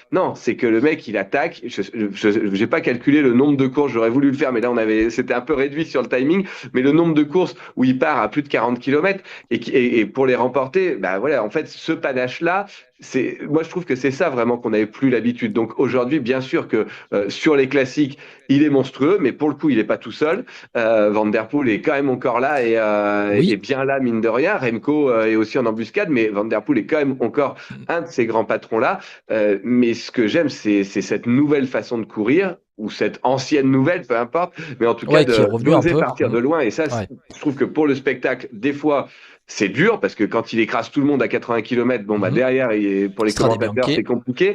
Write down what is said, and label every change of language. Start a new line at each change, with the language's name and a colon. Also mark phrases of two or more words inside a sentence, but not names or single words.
French: Non, c'est que le mec, il attaque. J'ai pas calculé le nombre de courses, j'aurais voulu le faire, mais là c'était un peu réduit sur le timing. Mais le nombre de courses où il part à plus de 40 km et pour les remporter, bah voilà, en fait, ce panache-là, moi je trouve que c'est ça vraiment qu'on n'avait plus l'habitude. Donc aujourd'hui, bien sûr que sur les classiques, il est monstrueux, mais pour le coup, il est pas tout seul. Van der Poel est quand même encore là et bien là, mine de rien. Remco est aussi en embuscade, mais Van der Poel est quand même encore un de ces grands patrons-là. Mais ce que j'aime, c'est cette nouvelle façon de courir, ou cette ancienne nouvelle, peu importe, mais en tout cas d'oser partir de loin. Et ça, je trouve que pour le spectacle, des fois, c'est dur, parce que quand il écrase tout le monde à 80 km, bon, bah, derrière, pour les commentateurs, c'est compliqué.